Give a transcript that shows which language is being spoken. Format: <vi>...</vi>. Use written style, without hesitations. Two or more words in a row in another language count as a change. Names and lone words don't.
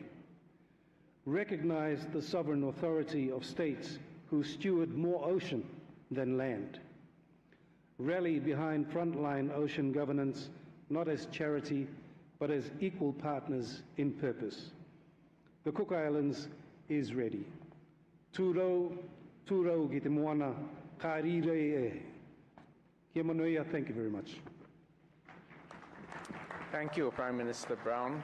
<en>Recognize the sovereign authority of states who steward more ocean than land. Rally behind frontline ocean governance, not as charity, but as equal partners in purpose. The Cook Islands is ready.</en> <rar>Tūrau ki te moana, ka rire e. Kia manuia,</rar> <en>thank you very much. Thank you, Prime Minister Brown.</en>